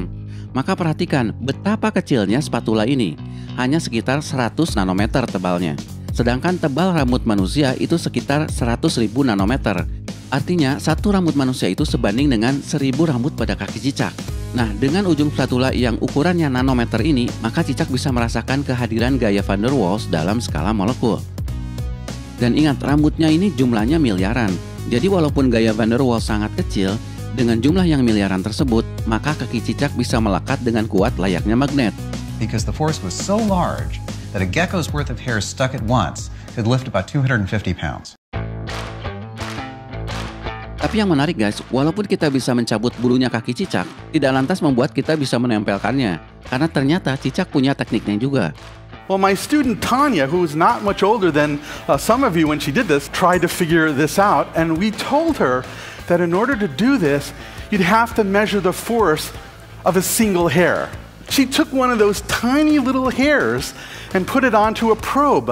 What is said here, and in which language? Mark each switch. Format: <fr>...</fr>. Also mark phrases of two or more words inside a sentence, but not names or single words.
<id>Maka perhatikan betapa kecilnya spatula ini, hanya sekitar 100 nanometer tebalnya. Sedangkan tebal rambut manusia itu sekitar 100.000 nanometer. Artinya, satu rambut manusia itu sebanding dengan 1000 rambut pada kaki cicak. Nah, dengan ujung spatula yang ukurannya nanometer ini, maka cicak bisa merasakan kehadiran gaya van der Waals dalam skala molekul. Dan ingat, rambutnya ini jumlahnya miliaran. Jadi walaupun gaya van der Waals sangat kecil, dengan jumlah yang miliaran tersebut, maka kaki cicak bisa melekat dengan kuat layaknya magnet.</id> <en>Because the force was so large that a gecko's worth of hair stuck at once could lift about 250 pounds.</en> <id>Tapi yang menarik guys, walaupun kita bisa mencabut bulunya kaki cicak, tidak lantas membuat kita bisa menempelkannya. Karena ternyata cicak punya tekniknya juga.</id> <en>Well, my student Tanya, who was not much older than some of you when she did this, tried to figure this out, and we told her that in order to do this, you'd have to measure the force of a single hair. She took one of those tiny little hairs and put it onto a probe.</en>